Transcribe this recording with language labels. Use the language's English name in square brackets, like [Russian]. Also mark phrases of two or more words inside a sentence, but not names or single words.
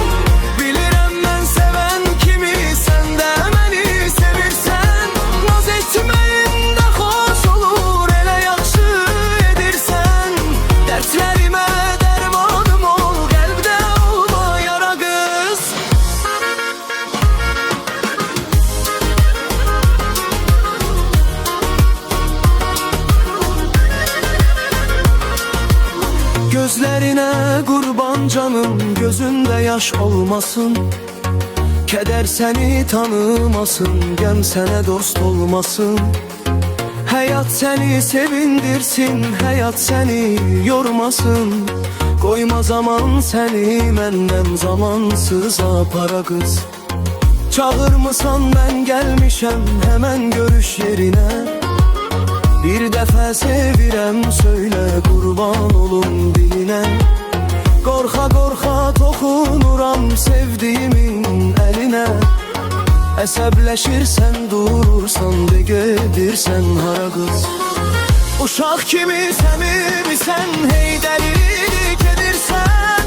[Azerbaijani] Bilirəm mən sevən kimi, sən də məni sevirsən. Naz etməyin də xoş olur, elə yaxşı edirsən. Dərdlərimə dərmanım ol, qəlbdə olma yara qız. [Turkish] Gözlerine kurban canım, gözünde yaş olmasın. Keder seni tanımasın, [Azerbaijani] gəm sənə dost olmasın. [Turkish] Hayat seni sevindirsin, hayat seni yormasın. [Azerbaijani] Koyma zaman seni məndən zamansız para qız. Çağırmısan [Turkish] ben gelmişəm hemen görüş yerine. [Azerbaijani] Bir dəfə sevirəm söylə, qurban olum dilinə. Qorxa qorxa toxunuram sevdiyimin əlinə. Əsəbləşirsən durursan, de gedirsən hara qız. Uşaq kimi səmimisən, hey dəlilik edirsən.